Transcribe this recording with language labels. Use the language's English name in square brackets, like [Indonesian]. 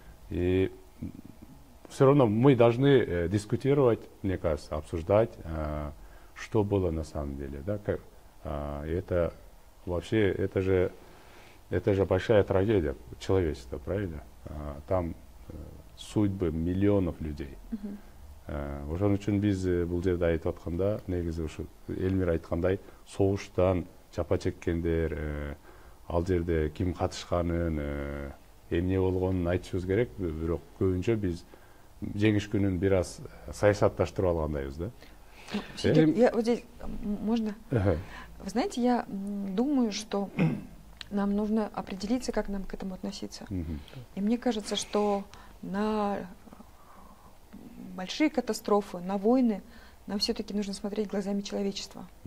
[Russian] И все равно мы должны дискутировать, мне кажется, обсуждать, что было на самом деле. Да? Это вообще, это же большая трагедия человечества, правильно? Там судьбы миллионов людей. [Kyrgyz] Ошон үчүн биз бул жерде айтып атканда, негизи ушу Элмир айткандай, согуштан жапа чеккендер, ал жерде ким катышканын, эмне болгонун айтышыбыз керек, бирок көбүнчө биз жеңиш күнүн бир аз саясатташтырып алгандайбыз, да? [Russian] Я вот здесь, можно? Вы знаете, я думаю, что нам нужно определиться, как нам к этому относиться. И мне кажется, что на большие катастрофы, на войны нам все-таки нужно смотреть глазами человечества.